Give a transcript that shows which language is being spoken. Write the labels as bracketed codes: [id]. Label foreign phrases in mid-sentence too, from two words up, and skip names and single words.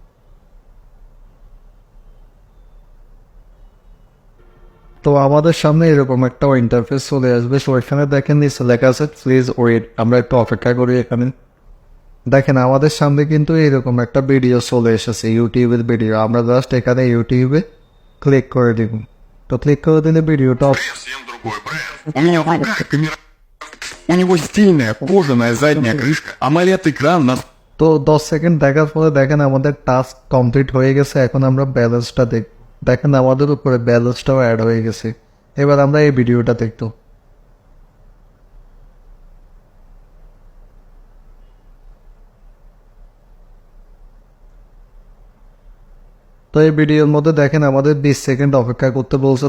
[bn] তো আমাদের সামনে এরকম একটা ইন্টারফেস চলে আসবে। সো এখানে দেখেন নিচে লেখা আছে [en] please wait. [bn] আমরা একটু অপেক্ষা করি। এখানে দেখেন আমাদের সামনে কিন্তু এরকম একটা ভিডিও চলে এসেছে, ইউটিউবের ভিডিও। আমরা জাস্ট এখানে ইউটিউবে ক্লিক করে দিব। তো ক্লিক করে দিলে ভিডিওটা [ru] Совсем другой бренд. У меня вот такая камера. У него стильная кожаная задняя крышка, AMOLED-экран на... [bn] তো 10 সেকেন্ড দেখার পরে দেখেন আমাদের [en] task complete [bn] হয়ে গেছে। এখন আমরা ব্যালেন্সটা দেখেন আমাদের উপরে ব্যালেন্সটাও অ্যাড হয়ে গেছে। এবার আমরা এই ভিডিওটা দেখতো। তো এই ভিডিওর মধ্যে দেখেন আমাদের 20 সেকেন্ড অপেক্ষা করতে বলছে।